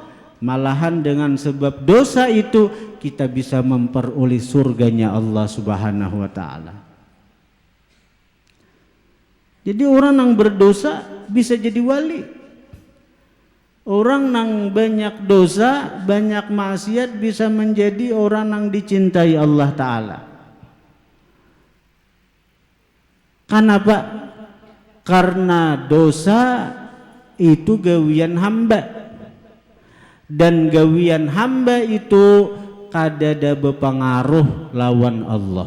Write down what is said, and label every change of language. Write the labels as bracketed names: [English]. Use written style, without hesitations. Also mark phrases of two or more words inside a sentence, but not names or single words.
[Indonesian] Malahan dengan sebab dosa itu kita bisa memperoleh surganya Allah [Arabic] Subhanahu wa ta'ala. [Indonesian] Jadi orang yang berdosa bisa jadi wali. Orang yang banyak dosa, banyak maksiat bisa menjadi orang yang dicintai Allah Ta'ala. Kenapa? [Banjar] Karena dosa itu gawian hamba. Dan gawian hamba itu kadada berpengaruh lawan Allah.